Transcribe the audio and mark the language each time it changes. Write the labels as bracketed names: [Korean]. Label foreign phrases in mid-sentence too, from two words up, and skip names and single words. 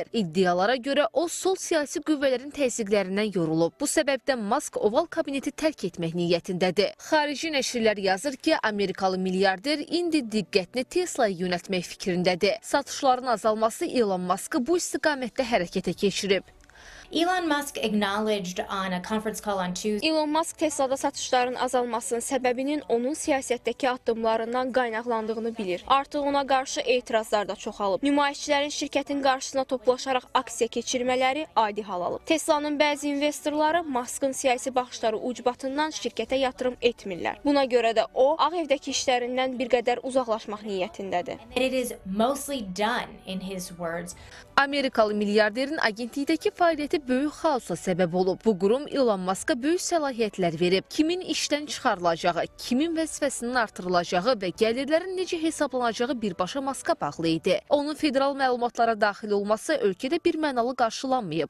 [Azerbaijani] İddialara görə o sol siyasi qüvvələrin təzyiqlərindən yorulub. Bu səbəbdən Musk Oval kabineti tərk etmək niyyətindədir. Xarici nəşrlər yazır ki, Amerikalı milyarder indi diqqətini Tesla'ya yönəltmək fikrindədir. Satışların azalması Elon Musk'ı bu istiqamətdə hərəkətə keçirib. [English] Elon Musk acknowledged on a conference call on Tuesday. [Azerbaijani] Elon Musk Tesla'da satışların azalmasının səbəbinin onun siyasətdəki addımlarından qaynaqlandığını bilir. Artıq ona qarşı etirazlar da çoxalıb. Nümayişçilərin şirkətin qarşısına toplaşaraq aksiya keçirmələri adi hal alıb. Tesla'nın bəzi investorları Musk'ın siyasi baxışları ucbatından şirkətə yatırım etmirlər. Buna görə də o, Ağ Evdəki işlərindən bir qədər uzaqlaşmaq niyyətindədir. [English] It is mostly done in his words. [Azerbaijani] Amerikalı milyarderin agentlikdəki fəaliyyəti böyük xaosa səbəb olub. Bu qurum Elon Musk'a böyük səlahiyyətlər verib. Kimin işdən çıxarılacağı, kimin vəzifəsinin artırılacağı və gəlirlərin necə hesablanacağı birbaşa Musk'a bağlı idi. Onun federal məlumatlara daxil olması ölkədə bir mənalı qarşılanmayıb.